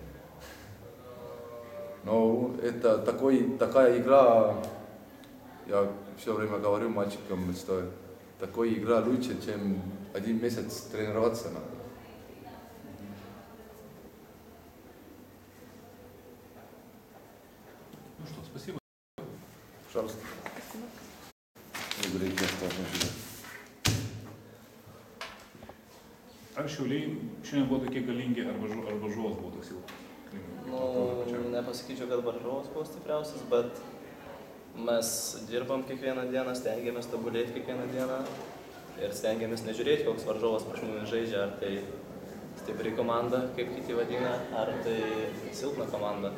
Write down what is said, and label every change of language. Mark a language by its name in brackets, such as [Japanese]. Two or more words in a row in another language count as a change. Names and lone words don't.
[Russian] Но это такая игра, я все время говорю мальчикам, что такая игра лучше, чем 1 месяц тренироваться надо. Ну что, спасибо. Пожалуйста. [Lithuanian] Ar Šiauliai šiandien buvo tokie galingi, ar varžovas buvo toks silpnas? Nu, nepasakyčiau, kad varžovas buvo stipriausias, bet mes dirbam kiekvieną dieną, stengiamės tobulėti kiekvieną dieną ir stengiamės nežiūrėti, koks varžovas prieš mumis žaidžia, ar tai stipri komanda, kaip kiti vadina, ar tai silpna komanda.